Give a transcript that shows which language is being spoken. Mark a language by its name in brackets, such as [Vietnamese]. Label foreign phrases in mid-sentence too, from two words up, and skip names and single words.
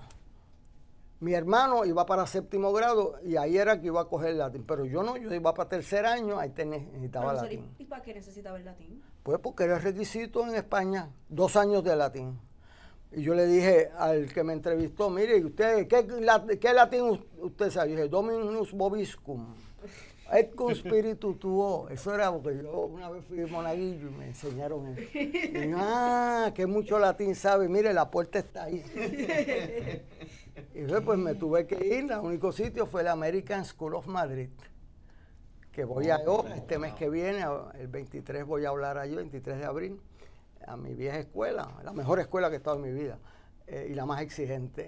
[Spanish] Mi hermano iba para séptimo grado y ahí era que iba a coger latín. Pero yo no, yo iba para tercer año, ahí necesitaba Profesor, latín. ¿y para qué necesitaba el latín? Pues porque era requisito en España, 2 años de latín. Y yo le dije al que me entrevistó, mire, ¿usted qué latín usted sabe? Yo dije, [Latin] Dominus Vobiscum, et cum spiritu tuo. [Spanish] Eso era porque yo una vez fui monaguillo y me enseñaron eso. Y yo, que mucho latín sabe, mire, la puerta está ahí. Y entonces pues me tuve que ir, el único sitio fue la American School of Madrid, que voy ahora, este mes que viene, el 23 voy a hablar allí, 23 de abril, a mi vieja escuela, la mejor escuela que he estado en mi vida, y la más exigente.